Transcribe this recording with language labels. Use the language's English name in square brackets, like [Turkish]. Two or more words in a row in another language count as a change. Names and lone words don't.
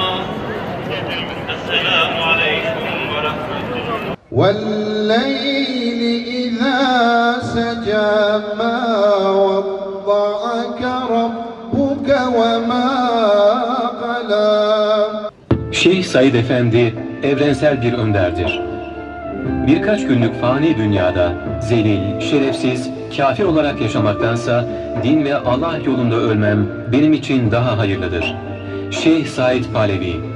[Arabic] السلام عليكم ورحمة الله. والليل إذا سجى ما وضعك ربك وما قلى. [Turkish] Şeyh Said Efendi evrensel bir önderdir. Birkaç günlük fani dünyada zelil, şerefsiz, kafir olarak yaşamaktansa din ve Allah yolunda ölmem benim için daha hayırlıdır. Şeyh Said Palevi.